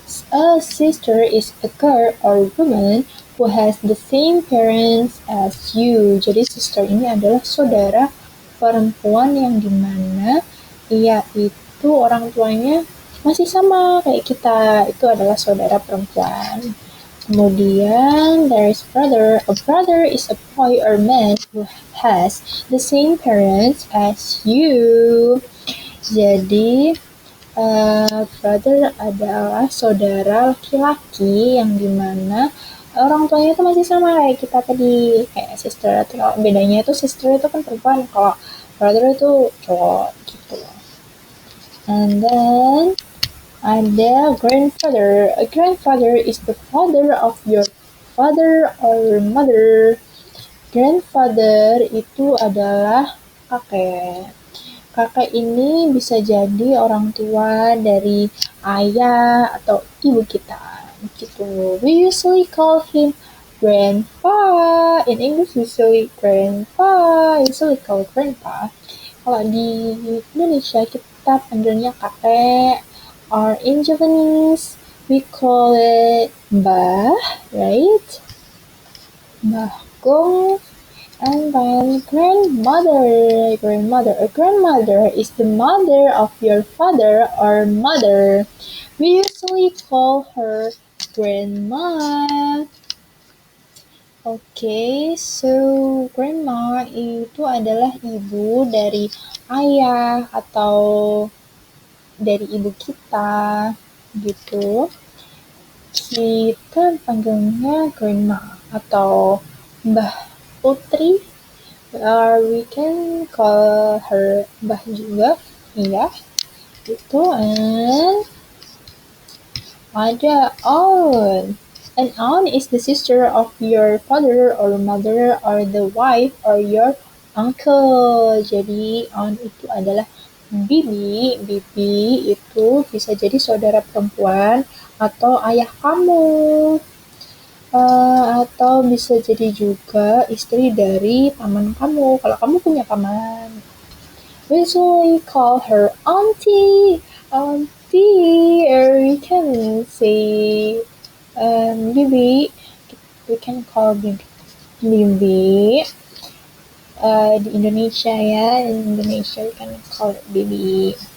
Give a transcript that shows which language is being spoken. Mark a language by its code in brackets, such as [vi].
[en] A sister is a girl or woman who has the same parents as you. [id] Jadi sister ini adalah saudara perempuan yang dimana ia itu orang tuanya masih sama kayak kita. Itu adalah saudara perempuan. [en] Kemudian there is brother. A brother is a boy or man who has the same parents as you. [id] Jadi brother adalah saudara laki-laki yang dimana orang tuanya itu masih sama kayak kita tadi, kayak sister. Atau bedanya itu sister itu kan perempuan, kalau brother itu cowok gitu. [en] And then ada grandfather. A grandfather is the father of your father or mother. [id] Grandfather itu adalah kakek. Kakek ini bisa jadi orang tua dari ayah atau ibu kita. Gitu. [en] We usually call him grandpa. In English usually grandpa. Usually call grandpa. [id] Kalau di Indonesia kita panggilnya kakek. [en] Or in Japanese, we call it mbah, right? Mbahkong. And then grandmother. A grandmother is the mother of your father or mother. We usually call her grandma. [id] Okay, so grandma itu adalah ibu dari ayah atau dari ibu kita gitu. Kita panggilnya grandma atau Mbah Putri, [en] or we can call her [id] Mbah juga, iya gitu. [en] And ada aunt. An aunt is the sister of your father or mother or the wife or your uncle. [id] Jadi aunt itu adalah bibi. Bibi itu bisa jadi saudara perempuan atau ayah kamu. Atau bisa jadi juga istri dari paman kamu, kalau kamu punya paman. [en] We usually call her auntie, or we can say bibi. We can call bibi. [id] Di Indonesia ya, [en] in Indonesia we can call it bibi.